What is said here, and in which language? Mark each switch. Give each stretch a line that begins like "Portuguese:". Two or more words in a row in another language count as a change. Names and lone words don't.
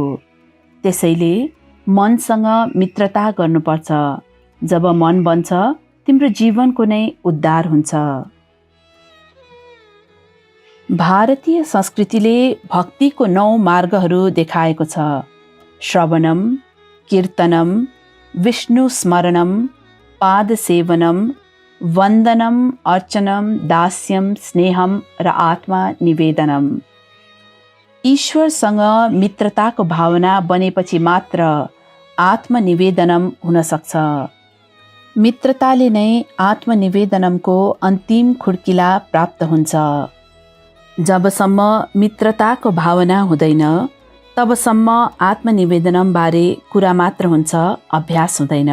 Nepali: त्यसैले मनसँग मित्रता गर्नुपर्छ। जब मन बन्छ तिम्रो जीवनको नै उद्धार हुन्छ। भारतीय संस्कृतिले भक्तिको 9 मार्गहरू देखाएको छ।
Sanskrit: श्रवणम, कीर्तनम, विष्णु स्मरणम, पाद सेवनम, वन्दनम, अर्चनम, दास्यम, स्नेहम र आत्मा निवेदनम।
Nepali: ईश्वरसँग मित्रताको भावना बनेपछि मात्र आत्मनिवेदनम हुन सक्छ। मित्रताले नै आत्मनिवेदनमको अन्तिम खुड्किला प्राप्त हुन्छ। जबसम्म मित्रताको भावना हुँदैन तबसम्म आत्मनिवेदनम बारे कुरा मात्र हुन्छ, अभ्यास हुँदैन।